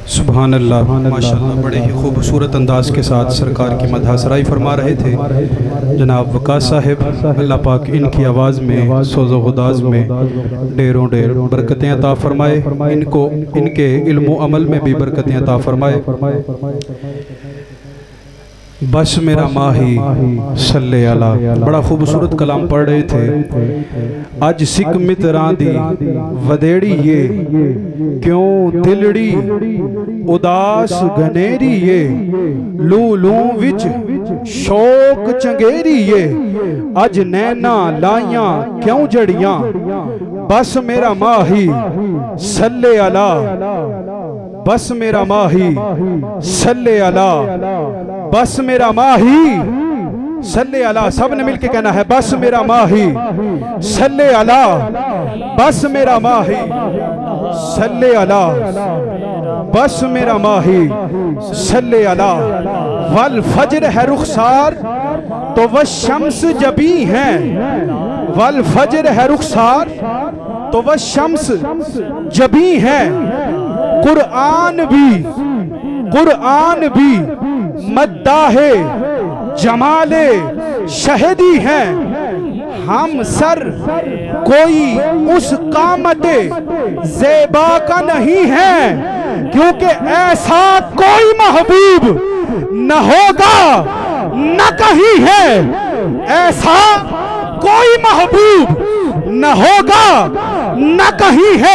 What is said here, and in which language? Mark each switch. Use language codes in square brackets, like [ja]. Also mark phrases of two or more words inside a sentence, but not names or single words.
[ar] سبحان الله، ما شاء الله. [ur] بڑے ہی خوبصورت انداز کے ساتھ سرکار کی مدح سرائی فرما رہے تھے جناب وقاص صاحب. اللہ پاک ان کی آواز میں سوز و گداز میں ڈھیروں ڈھیر برکتیں عطا فرمائے، ان کو ان کے علم عمل میں بھی برکتیں عطا فرمائے. [pa] بس میرا ماہی [ar] صلى على, [ur] بڑا خوبصورت کلام پڑھ رہے تھے. [pa] اج سک متراں دی ودھیری اے، کیوں دلڑی اداس گھنیری اے، لوں لوں وچ شوق چنگیری اے، اج نیناں لائیاں کیوں جھڑیاں، بس میرا ماہی [ar] صلى على, [pa] بس میرا ماہی [ar] صلى على, [pa] بس میرا ماہی [ar] صلى على. [pa] سب نے مل کے کہنا ہے بس میرا ماہی [ar] صلى على, [pa] بس میرا ماہی [ar] صلى على, [pa] بس میرا ماہی [ar] صلى على. [ur] والفجر ہے رخسار تو وہ شمس جبیں ہے، والفجر ہے رخسار تو وہ شمس جبیں ہے. قرآن بھی مداحِ جمالِ شہدی ہے، ہمسر کوئی اس قامتِ زیبا کا نہیں ہے، کیونکہ ایسا کوئی محبوب نہ ہوگا نہ کہیں ہے، ایسا کوئی محبوب نہ ہوگا نہ کہیں ہے.